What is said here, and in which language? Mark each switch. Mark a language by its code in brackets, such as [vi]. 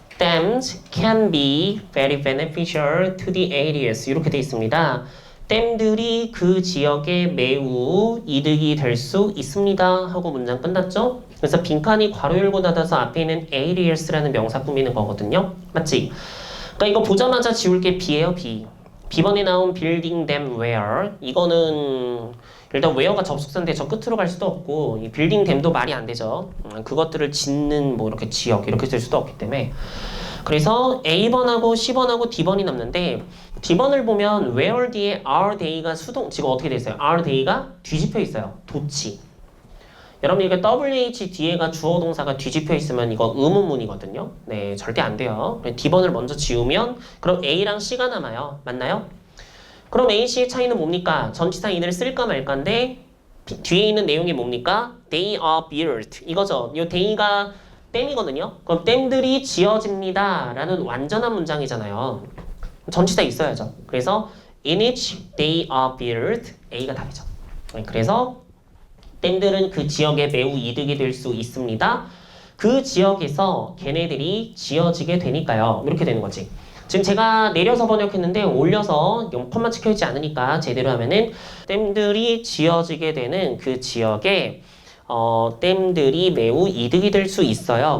[en] Dams can be very beneficial to the areas. [ko] 이렇게 돼 있습니다. 댐들이 그 지역에 매우 이득이 될 수 있습니다. 하고 문장 끝났죠? 그래서 빈칸이 괄호 열고 닫아서 앞에 있는 areas라는 명사 꾸미는 거거든요. 맞지? 그러니까 이거 보자마자 지울 게 B예요, B. B번에 나온 [en] building them where. [ko] 이거는 일단 where가 접속사인데 저 끝으로 갈 수도 없고 이 building them도 말이 안 되죠. 그것들을 짓는 뭐 이렇게 지역 이렇게 쓸 수도 없기 때문에. 그래서 A번하고 C번하고 D번이 남는데 D번을 보면 where 뒤에 are they가 수동 지금 어떻게 돼 있어요? are they가 뒤집혀 있어요. 도치. 여러분 이게 WH 뒤에가 주어 동사가 뒤집혀 있으면 이거 의문문이거든요. 네, 절대 안 돼요. D번을 먼저 지우면 그럼 A랑 C가 남아요. 맞나요? 그럼 A, C의 차이는 뭡니까? 전치사 in을 쓸까 말까인데 뒤에 있는 내용이 뭡니까? [en] They are built [ko] 이거죠. 이 they가 댐이거든요. 그럼 댐들이 지어집니다 라는 완전한 문장이잖아요. 전치사 있어야죠. 그래서 [en] in which they are built A가 [ko] 답이죠. 그래서 댐들은 그 지역에 매우 이득이 될 수 있습니다. 그 지역에서 걔네들이 지어지게 되니까요. 이렇게 되는 거지. 지금 제가 내려서 번역했는데 올려서 컴마 찍혀있지 않으니까 제대로 하면은 댐들이 지어지게 되는 그 지역에 댐들이 매우 이득이 될 수 있어요.